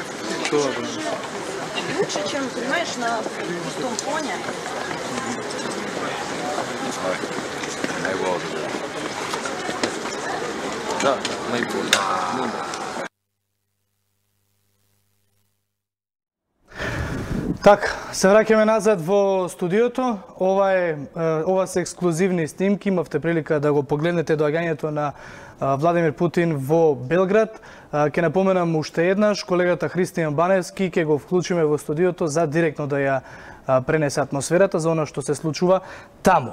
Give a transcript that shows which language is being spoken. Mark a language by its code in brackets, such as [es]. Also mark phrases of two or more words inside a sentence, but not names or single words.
[ru] лучше, чем, понимаешь, на пустом фоне. Да, наиболее. Так, [mk] се враќаме назад во студиото. Ова се ексклузивни снимки, имавте прилика да го погледнете доаѓањето на Владимир Путин во Белград. Ќе напоменам уште еднаш, колегата Христијан Баневски ќе го вклучиме во студиото за директно да ја пренесе атмосферата за она што се случува таму.